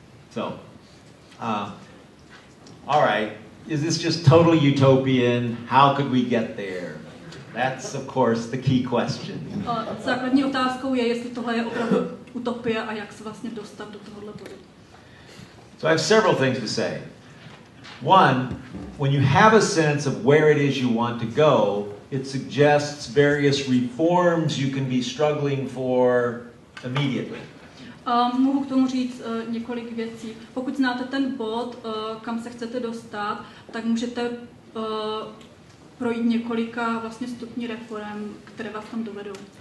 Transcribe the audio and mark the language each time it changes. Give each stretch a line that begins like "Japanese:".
English: So, all right, is this just totally utopian? How could we get there? That's, of course, the key question.
Czech: Základní otázkou je, jestli tohle je opravdu utopie a jak se vlastně dostat do tohohle bodu.
English: So I have several things to say. One, when you have a sense of where it is you want to go, it suggests various reforms you can be struggling for immediately.
Czech: Mohu k tomu říct několik věcí. Pokud znáte ten bod, kam se chcete dostat, tak můžete projít několika vlastně stupní reform, které vás tam dovedou.